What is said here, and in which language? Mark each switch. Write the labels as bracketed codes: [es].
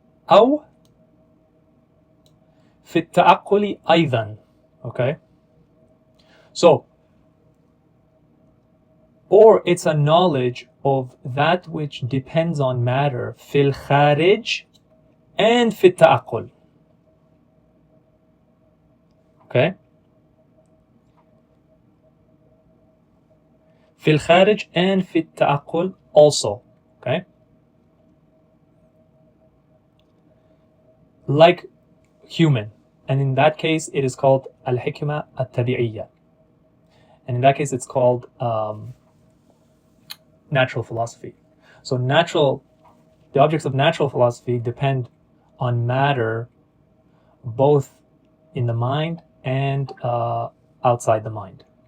[ar] أو في التعقل أيضا. [en] Okay, so, or it's a knowledge of that which depends on matter [ar] في الخارج [en] and [ar] في التعقل. [en] Okay, [ar] في الخارج [en] and [ar] في التعقل [en] also. Okay, like human, and in that case it is called al-hikmah at-tabi'iyya, and in that case it's called natural philosophy. So the objects of natural philosophy depend on matter both in the mind and outside the mind.